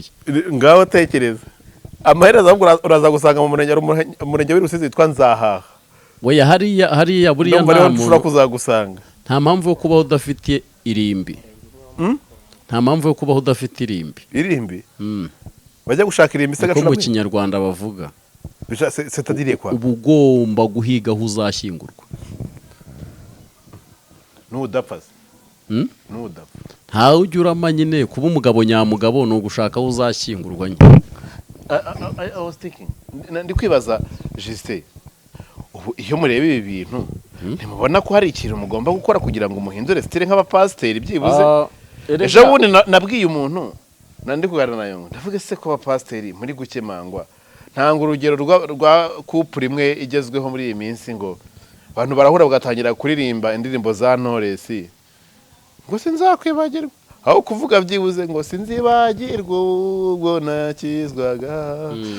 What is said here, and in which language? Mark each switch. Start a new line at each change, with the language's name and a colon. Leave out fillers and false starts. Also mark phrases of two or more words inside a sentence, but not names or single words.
Kinyarwanda: Ngaho tekereza amaherezo uraza gusanga mu murenge w'Irusizi witwa Nzahaha. Oya hariya buriya nta muntu ushobora kuzagusanga. Nta mpamvu yo kubaho udafite irimbi. Nta mpamvu yo kubaho udafite irimbi. Irimbi? Bajya gushaka irimbi se Gacurabwenge. Ko mu Kinyarwanda bavuga.
French: C'est-à-dire quoi?
Kinyarwanda: Uba ugomba guhiga aho uzashyingurwa. N'udapfa. N'udapfa. Ntawe ujya urama nyine kuba umugabo nyamugabo ni ugushaka aho uzashyingurwa nyine.
English: I was thinking,
Kinyarwanda: ndi kwibaza Justin, ubu iyo mureba ibi bintu ntimubona ko hari ikintu mugomba gukora kugira ngo muhindure style nk'abapasiteri byibuze? Ejo bundi nabwiye umuntu nandi kuganira nayo, ndavuga se ko abapasiteri muri gukemangwa, ntanga urugero rwa couple imwe igezweho muri iyi minsi, ngo abantu barahura bagatangira kuririmba indirimbo za Knowless, ngo sinzakwibagirwa, aho kuvuga byibuze ngo sinzibagirwa ubwo nakizwaga.